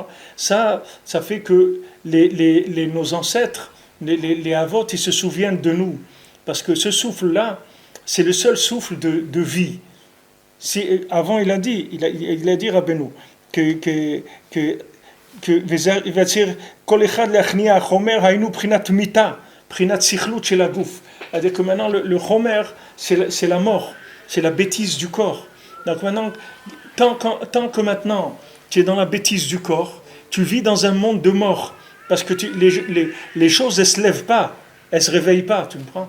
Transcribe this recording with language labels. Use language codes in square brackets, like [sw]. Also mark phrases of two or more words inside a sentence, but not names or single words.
[fr] Ça fait que nos ancêtres, les Avot, ils se souviennent de nous. Parce que ce souffle-là, c'est le seul souffle de vie. Avant, il a dit Rabbeinu, que il va dire [he] כל אחד להכניע חומר היינו פרינת מיתה פרינת סכלות של הגוף. [fr] C'est-à-dire que maintenant le chomer, c'est la mort, c'est la bêtise du corps. Donc maintenant, tant que maintenant tu es dans la bêtise du corps, tu vis dans un monde de mort, parce que les choses elles se lèvent pas, elles se réveillent pas, tu comprends?